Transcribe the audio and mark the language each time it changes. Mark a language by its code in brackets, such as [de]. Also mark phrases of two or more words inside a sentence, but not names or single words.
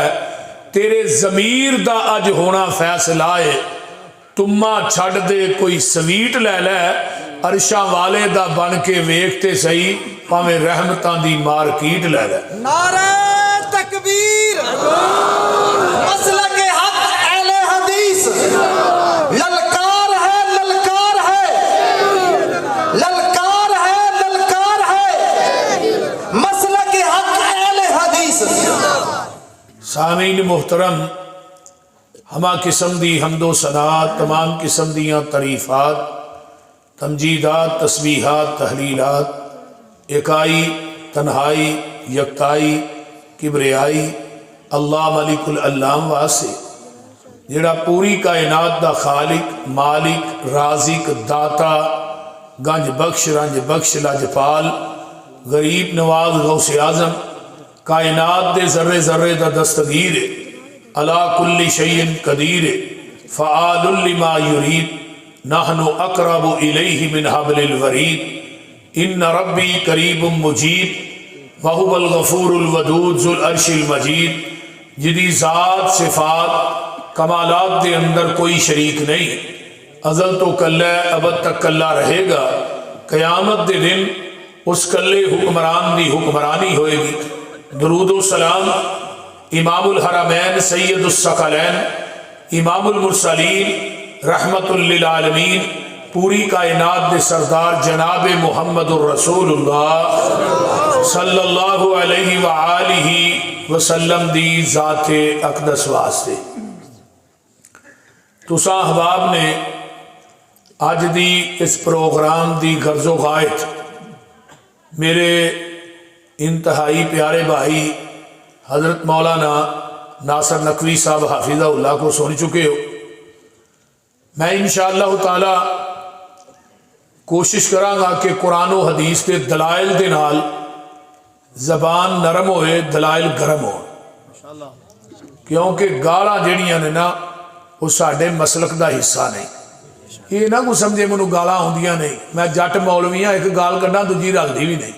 [pa] ਤੇਰੇ ਜ਼ਮੀਰ ਦਾ ਅੱਜ ਹੋਣਾ ਫ਼ੈਸਲਾ ਹੈ, ਤੁੰਮਾ ਛੱਡ ਦੇ ਕੋਈ ਸਵੀਟ ਲੈ ਲੈ। ਅਰਸ਼ਾਂ ਵਾਲੇ ਦਾ ਬਣ ਕੇ ਵੇਖਦੇ ਸਹੀ, ਭਾਵੇਂ ਰਹਿਮਤਾਂ ਦੀ ਮਾਰਕੀਟ ਲੈ ਲੈ। [ur] نعرۂ تکبیر، مسلک حق اہل حدیث, للکار ہے، للکار ہے، للکار ہے، للکار ہے، مسلک حق اہل حدیث. [pa] ਸਾਮੀਨ ਮੁਹਤਰਮ, ਹਮਾ ਕਿਸਮ ਦੀ ਹਮਦੋ ਸਨਾਤ, ਤਮਾਮ ਕਿਸਮ ਦੀਆਂ ਤਾਰੀਫ਼ਾਤ, ਤਮਜੀਦਾਤ, ਤਸਬੀਹਾਤ, ਤਹਲੀਲਾਤ, ਏਕਾਈ, ਤਨਹਾਈ, ਯਕਤਾਈ, ਕਿਬਰਿਆਈ ਅੱਲਾਹ ਮਲਿਕੁਲ ਅੱਲਾਮ ਵਾਸਤੇ, ਜਿਹੜਾ ਪੂਰੀ ਕਾਇਨਾਤ ਦਾ ਖ਼ਾਲਿਕ, ਮਾਲਿਕ, ਰਾਜ਼ਿਕ, ਦਾਤਾ, ਗੰਜ ਬਖ਼ਸ਼, ਰੰਜ ਬਖ਼ਸ਼, ਲਜਪਾਲ, ਗ਼ਰੀਬ ਨਵਾਜ਼, ਗ਼ੌਸੇ ਆਜ਼ਮ, ਕਾਇਨਾਤ ਦੇ ਜ਼ੱਰੇ ਜ਼ੱਰੇ ਦਾ ਦਸਤਗੀਰ, [ar] على كل شيء قدير، فعال لما يريد، نحن أقرب إليه من حبل الوريد، إن ربي قريب مجيب، وهو الغفور الودود ذو العرش المجيد. [pa] ਜਿਹਦੀ ਜ਼ਾਤ ਸਿਫ਼ਾਤ ਕਮਾਲਾਤ ਦੇ ਅੰਦਰ ਕੋਈ ਸ਼ਰੀਕ ਨਹੀਂ, ਅਜ਼ਲ ਤੋਂ ਕੱਲਾ ਅਬਦ ਤੱਕ ਕੱਲਾ ਰਹੇਗਾ। ਕ਼ਯਾਮਤ ਦੇ ਦਿਨ ਉਸ ਕੱਲੇ ਹੁਕਮਰਾਨ ਦੀ ਹੁਕਮਰਾਨੀ ਹੋਏਗੀ। [ar] درود سلام إمام الحرمين سيد الثقلين إمام المرسلين رحمة للعالمين, [pa] ਪੂਰੀ ਕਾਇਨਾਤ ਦੇ ਸਰਦਾਰ ਜਨਾਬ ਮੁਹੰਮਦੁਰ ਰਸੂਲੁੱਲਾਹ [ar] صلى الله عليه وآله وسلم [pa] ਦੀ ਜ਼ਾਤੇ ਅਕ਼ਦਸ ਵਾਸਤੇ। ਤੁਸਾਂ ਅਹਬਾਬ ਨੇ ਅੱਜ ਦੀ ਇਸ ਪ੍ਰੋਗਰਾਮ ਦੀ ਗ਼ਰਜ਼ੋ ਗ਼ਾਇਤ ਮੇਰੇ ਇੰਤਹਾਈ ਪਿਆਰੇ ਭਾਈ ਹਜ਼ਰਤ ਮੌਲਾਨਾ ਨਾਸਰ ਨਕਵੀ ਸਾਹਬ ਹਾਫ਼ਿਜ਼ਹੁੱਲਾਹ ਕੋ ਸੁਣ ਚੁੱਕੇ ਹੋ। ਮੈਂ [ar] إن شاء الله تعالى [pa] ਕੋਸ਼ਿਸ਼ ਕਰਾਂਗਾ ਕਿ ਕੁਰਾਨ ਵ ਹਦੀਸ ਕੇ ਦਲਾਇਲ ਦੇ ਨਾਲ ਜ਼ਬਾਨ ਨਰਮ ਹੋਏ, ਦਲਾਇਲ ਗਰਮ ਹੋ, ਕਿਉਂਕਿ ਗਾਲ੍ਹਾਂ ਜਿਹੜੀਆਂ ਨੇ ਨਾ ਵੋ ਸਾਡੇ ਮਸਲਕ ਦਾ ਹਿੱਸਾ ਨਹੀਂ। ਯੇ ਨਾ ਕੋਈ ਸਮਝੇ ਮੈਨੂੰ ਗਾਲ੍ਹਾਂ ਆਉਂਦੀਆਂ ਨਹੀਂ, ਮੈਂ ਜੱਟ ਮੌਲਵੀ ਹਾਂ, ਇਕ ਗਾਲ੍ਹ ਕੱਢਾਂ ਦੂਜੀ ਰਲਦੀ ਭੀ ਨਹੀਂ।